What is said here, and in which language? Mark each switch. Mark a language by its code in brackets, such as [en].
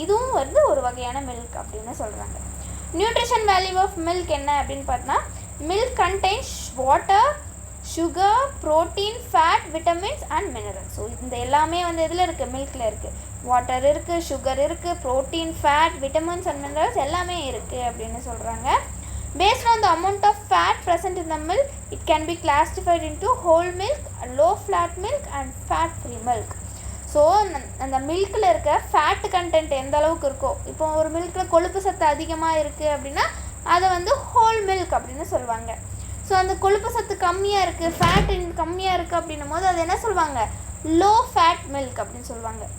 [ta] இதுவும் வந்து ஒரு வகையான மில்க் அப்படின்னு சொல்கிறாங்க. [en] nutrition value of milk [ta] என்ன அப்படின்னு பார்த்தா, [en] Milk contains water, sugar, protein, fat, vitamins and minerals. [ta] So இந்த எல்லாமே வந்து இதில் இருக்குது, மில்கில் இருக்குது. வாட்டர் இருக்குது, சுகர் இருக்குது, protein, fat, vitamins and minerals எல்லாமே இருக்குது அப்படின்னு சொல்கிறாங்க. [en] Based on the amount of fat present in the milk, it can be classified into whole milk, low fat milk and fat free milk. [ta] So அந்த மில்கில் இருக்க fat content எந்த அளவுக்கு இருக்கோ, இப்போ ஒரு மில்கில் கொழுப்பு சத்து அதிகமாக இருக்குது அப்படின்னா அதை வந்து ஹோல் மில்க் அப்படின்னு சொல்லுவாங்க. ஸோ அந்த கொழுப்பு சத்து கம்மியாக இருக்குது, ஃபேட் கம்மியாக இருக்குது அப்படின்னும் போது அது என்ன சொல்லுவாங்க, லோ ஃபேட் மில்க் அப்படின்னு சொல்லுவாங்க.